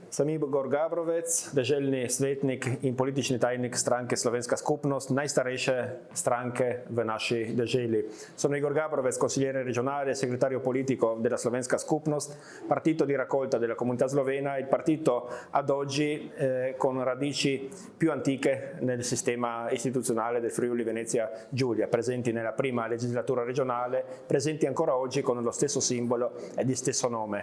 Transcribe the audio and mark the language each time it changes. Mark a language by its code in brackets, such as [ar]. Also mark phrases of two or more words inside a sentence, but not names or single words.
[sl] Sam Igor Gabrovec, deželni svetnik in politični tajnik stranke Slovenska skupnost, najstarejše stranke v naši deželi. [it] Sono Igor Gabrovec, consigliere regionale e segretario politico della Slovenska skupnost, partito di raccolta della comunità slovena, il partito ad oggi con radici più antiche nel sistema istituzionale del Friuli Venezia Giulia, presenti nella prima legislatura regionale, presenti ancora oggi con lo stesso simbolo e di stesso nome.